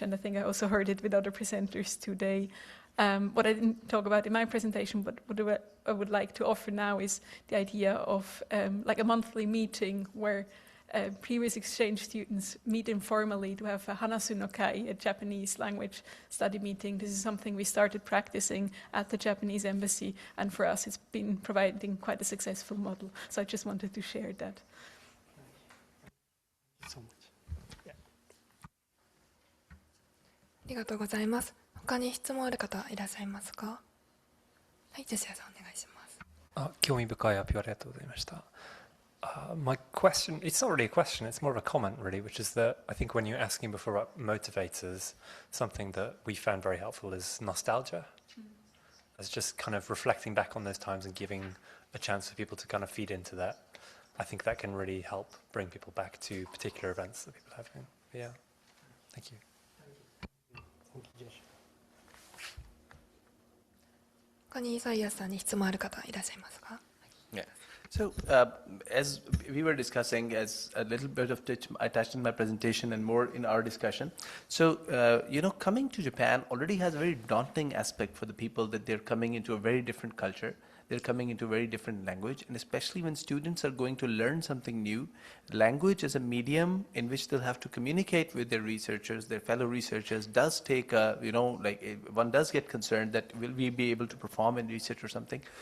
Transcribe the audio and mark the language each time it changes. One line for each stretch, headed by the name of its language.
English: And I think I also heard it with other presenters today. What I didn't talk about in my presentation, but what I would like to offer now is the idea of like a monthly meeting where previous exchange students meet informally to have a Hanasu no Kai, a Japanese language study meeting. This is something we started practicing at the Japanese embassy, and for us it's been providing quite a successful model. So I just wanted to share that. So much.
Japanese: ありがとうございます。他に質問ある方いらっしゃいますか？はい、ジェシアさんお願いします。興味深いアピありがとうございました。
English: My question, it's not really a question, it's more of a comment really, which is that I think when you're asking before about motivators, something that we found very helpful is nostalgia. As just kind of reflecting back on those times and giving a chance for people to kind of feed into that. I think that can really help bring people back to particular events that people have been. Yeah, thank you. Thank you, Josh.
Japanese: 他にイサイアスさんに質問ある方いらっしゃいますか？
English: Yeah. So, as we were discussing, as a little bit of I touched in my presentation and more in our discussion. So, coming to Japan already has a very daunting aspect for the people that they're coming into a very different culture. They're coming into a very different language, and especially when students are going to learn something new, language as a medium in which they'll have to communicate with their researchers, their fellow researchers, does take one does get concerned that will we be able to perform in research or something.